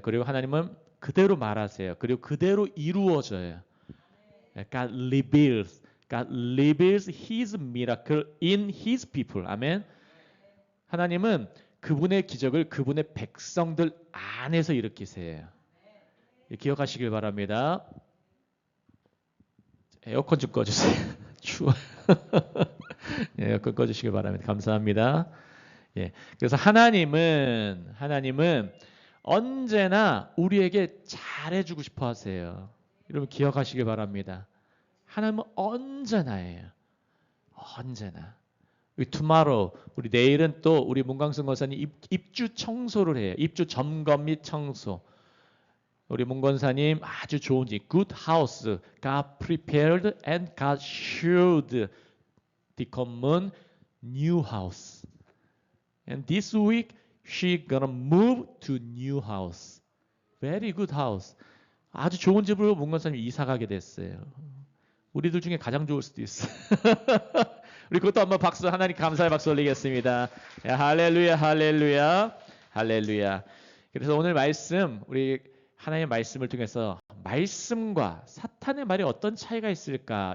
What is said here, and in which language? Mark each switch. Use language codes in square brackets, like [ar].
[ko] 그리고 하나님은 그대로 말하세요. 그리고 그대로 이루어져요. [en] God reveals His miracle in His people. [ko] 아멘. 하나님은 그분의 기적을 그분의 백성들 안에서 일으키세요. 기억하시길 바랍니다. 에어컨 좀 꺼주세요. 추워. 에어컨 꺼주시길 바랍니다. 감사합니다. 예, 그래서 하나님은 언제나 우리에게 잘해주고 싶어 하세요. 여러분 기억하시길 바랍니다. 하나님은 언제나예요. 언제나. tomorrow, 우리 내일은 또 우리 문광순 권사님 입주 청소를 해요. 입주 점검 및 청소. 우리 문권사님 아주 좋은 집, [en] good house, God prepared and God should become new house. And this week she gonna move to new house. Very good house. [ko] 아주 좋은 집으로 문건사님 이사 가게 됐어요. 우리들 중에 가장 좋을 수도 있어. 우리 그것도 한번 박수, 하나님 감사의 박수 올리겠습니다. 야, 할렐루야, 할렐루야, 할렐루야. 그래서 오늘 말씀, 우리 하나님의 말씀을 통해서 말씀과 사탄의 말이 어떤 차이가 있을까?